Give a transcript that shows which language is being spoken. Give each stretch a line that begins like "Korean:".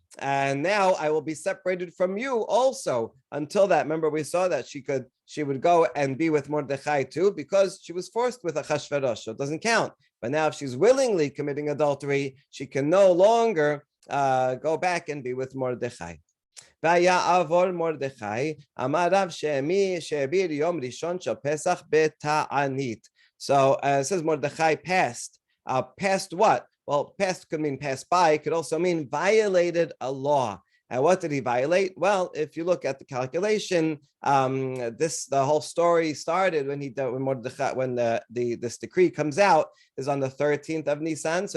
English: And now I will be separated from you also. Until that, remember we saw that she would go and be with Mordechai too, because she was forced with Achashverosh, so it doesn't count. But now if she's willingly committing adultery, she can no longer go back and be with Mordechai.
Hebrew: ויעבור מרדכי, אמר רב שהעביר יום ראשון של פסח בתענית.
English: So it says Mordechai passed. Passed what? Well, past could mean passed by. It could also mean violated a law. And what did he violate? Well, if you look at the calculation, the whole story started when Mordechai, when this decree comes out, is on the 13th of Nisan.